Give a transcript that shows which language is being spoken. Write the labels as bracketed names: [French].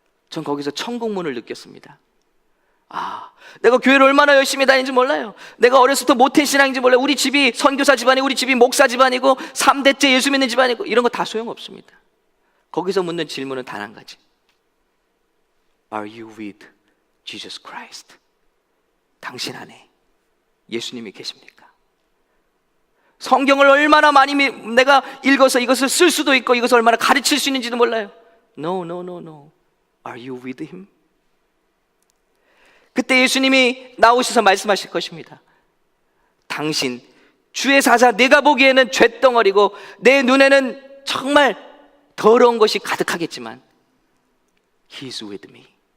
[Korean] 전 거기서 천국문을 느꼈습니다. 내가 교회를 얼마나 열심히 다니는지 몰라요. 내가 어렸을 때 모태신앙인지 몰라요. 우리 집이 선교사 집안이고 우리 집이 목사 집안이고 3대째 예수 믿는 집안이고 이런 거 다 소용없습니다. 거기서 묻는 질문은 단 한 가지. [English] Are you with Jesus Christ? [Korean] 당신 안에 예수님이 계십니까? 성경을 얼마나 많이 내가 읽어서 이것을 쓸 수도 있고 이것을 얼마나 가르칠 수 있는지도 몰라요. [English] No. Are you with Him? [Korean] 그때 예수님이 나오셔서 말씀하실 것입니다. 당신, 주의 사자, 내가 보기에는 쇳덩어리고 내 눈에는 정말 더러운 것이 가득하겠지만 [English] He's with me.